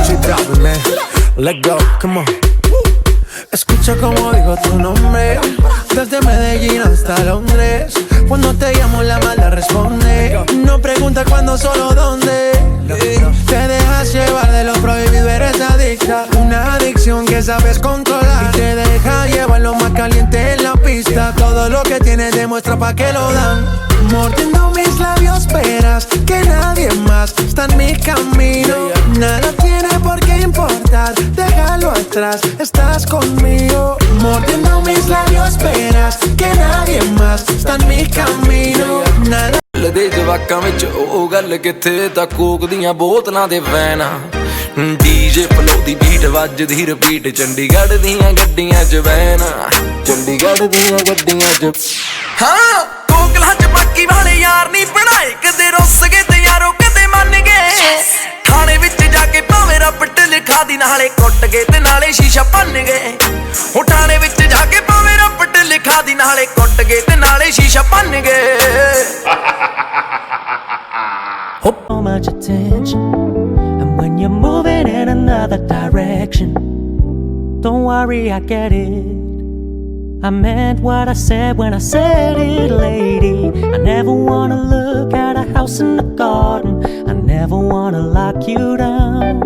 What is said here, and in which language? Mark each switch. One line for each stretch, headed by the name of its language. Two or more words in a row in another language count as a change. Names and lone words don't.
English: stop it, man. Let go, come on.
Spanish: Escucha como digo tu nombre, desde Medellín hasta Londres. Cuando te llamo la mala responde. No pregunta cuándo, solo dónde. Te dejas llevar de lo prohibido, eres adicta. Una adicción que sabes controlar y te deja llevar lo más caliente en la pista. Todo lo que tienes demuestra pa' que lo dan. Mordiendo mis labios verás que nadie más está en mi camino. Nada tiene por qué importar, déjalo atrás, estás conmigo. Mordiendo mis labios verás que nadie más está en mi camino. Nada
Punjabi: ਦੇ ਜਵਾਕਾਂ ਵਿੱਚ ਉਹ ਗੱਲ ਕਿੱਥੇ ਤਾਂ ਕੋਕ ਦੀਆਂ ਬੋਤਲਾਂ ਦੇ ਵੈਨਾ ਡੀਜੇ ਫਲੋ ਦੀ ਬੀਟ ਵੱਜਦੀ ਰਿਪੀਟ ਚੰਡੀਗੜ੍ਹ ਦੀਆਂ ਗੱਡੀਆਂ 'ਚ ਵੈਨਾ ਚੰਡੀਗੜ੍ਹ ਦੀਆਂ ਗੱਡੀਆਂ 'ਚ ਹਾਂ ਕੋਕਲਾਂ 'ਚ ਬਾਕੀ ਵਾਲੇ ਯਾਰ ਨਹੀਂ ਬਣਾਏ ਕਦੇ ਰੁੱਸ ਗਏ ਤੇ ਯਾਰੋ ਕਦੇ ਮੰਨ ਗਏ ਥਾਣੇ ਵਿੱਚ ਜਾ ਕੇ ਭਾਵੇਂ ਰੱਪਟ ਲਿਖਾ ਦੀ ਨਾਲੇ ਕੁੱਟ ਗਏ ਤੇ ਨਾਲੇ ਸ਼ੀਸ਼ਾ ਭੰਨ ਗਏ ਹੋ ਥਾਣੇ ਵਿੱਚ ਜਾ ਕੇ ਭਾਵੇਂ ਰੱਪਟ ਲਿਖਾ ਦੀ ਨਾਲੇ ਕੁੱਟ ਗਏ ਤੇ ਨਾਲੇ ਸ਼ੀਸ਼ਾ ਭੰਨ ਗਏ
English: So much attention, and when you're moving in another direction, don't worry, I get it. I meant what I said when I said it, lady. I never wanna look at a house in the garden, I never wanna lock you down.